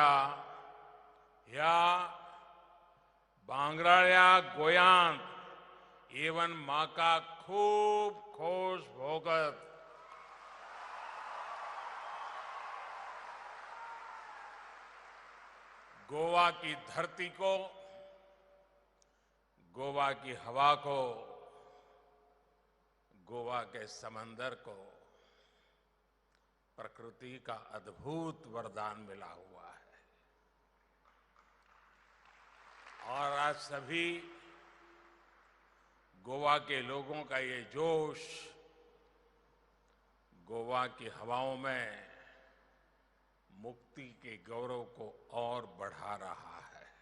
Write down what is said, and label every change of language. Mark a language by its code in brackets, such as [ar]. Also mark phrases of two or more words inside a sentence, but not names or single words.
[kok] ह्या भांगराळ्या गोंयांत येवन म्हाका खूब खोश भोगत [hi] गोवा की धरती को, गोवा की हवा को, गोवा के समंदर को प्रकृति का अद्भुत वरदान मिला हुआ है और आज सभी गोवा के लोगों का ये जोश गोवा की हवाओं में मुक्ति के गौरव को और बढ़ा रहा है।